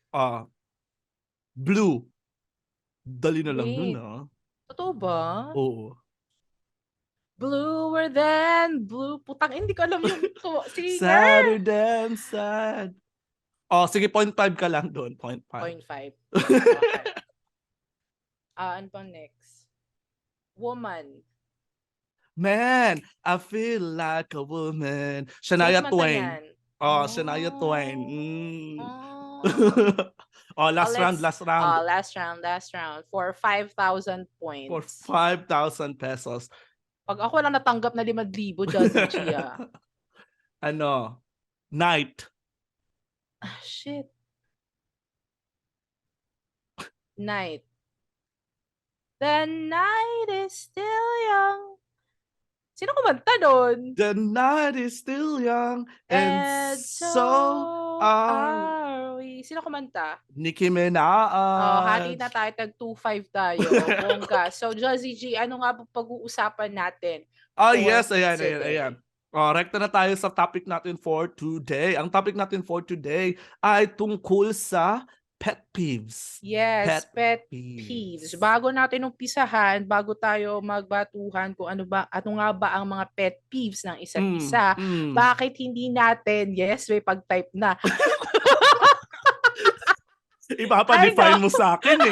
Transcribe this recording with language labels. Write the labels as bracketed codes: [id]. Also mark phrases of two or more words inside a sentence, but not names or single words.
[tl] Blue. Dali na lang nun, Totoo ba? Oo. [en] Bluer than blue. [tl] Putang, hindi ko alam yung singer. [en] Sadder than sad. [tl] Oh, sige, 0.5 ka lang doon. 0.5. 0.5. Okay. Ano pang next? [en] Woman. Man, I feel like a woman. [tl] Sino Shania kumanta Twain. niyan? Oh, Shania Twain. Oh. [en] Oh, last round, Let's, last round. last round. For 5,000 For points. 5,000 pesos. [tl] Pag ako lang natanggap na 5,000, Jazzy G, Ano? [en] Night. Shit. Night. The night is still young. [tl] Sino kumanta doon? [en] The night is still young and And so so are are we. [tl] Sino kumanta? Nicki Hati na Minaj. tayo, tag 2-5 tayo. Bongga. So, Jazzy G, ano nga ba pag-uusapan natin Oh [en] for [tl] yes, ayan, ayan, ayan. [en] today? [tl] Rekta na tayo sa topic natin [en] for today. [tl] Ang topic natin [en] for today [tl] ay tungkol sa [en] pet peeves. Yes, pet peeves. Peeves. [tl] Bago natin umpisahan, bago tayo magbatuhan kung ano nga ba ang mga [en] pet peeves [tl] ng isa't isa, bakit hindi natin, yes, may pag-type na. Ipapa-define mo sa akin eh.